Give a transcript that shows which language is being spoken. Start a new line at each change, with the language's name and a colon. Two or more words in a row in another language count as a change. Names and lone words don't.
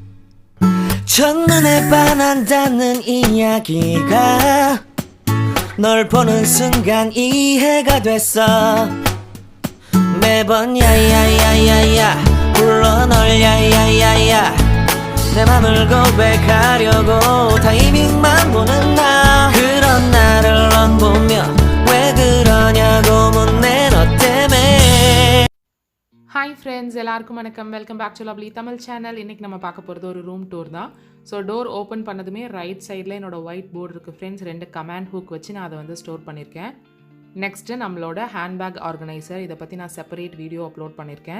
Korean: 첫눈에 반한다는 이야기가 널 보는 순간 이해가 됐어 매번 야야야야야 불러 널 야야야야 내 맘을 고백하려고 타이밍만 보는 나 그런 나를 넌 보며 왜 그러냐고 묻네 너 때문에
English: hi friends,
Tamil: எல்லாருக்கும் வணக்கம்.
English: welcome back to lovely Tamil channel.
Tamil: இன்றைக்கி நம்ம பார்க்க போகிறது ஒரு
English: room tour
Tamil: தான்.
English: so door open
Tamil: பண்ணதுமே
English: right sideil
Tamil: என்னோடய
English: white board
Tamil: இருக்குது ஃப்ரெண்ட்ஸ். 2
English: command hook
Tamil: வச்சு நான் அதை வந்து ஸ்டோர் பண்ணியிருக்கேன். நெக்ஸ்ட்டு நம்மளோட
English: handbag organiser,
Tamil: இதை பற்றி நான்
English: separate video upload
Tamil: பண்ணியிருக்கேன்.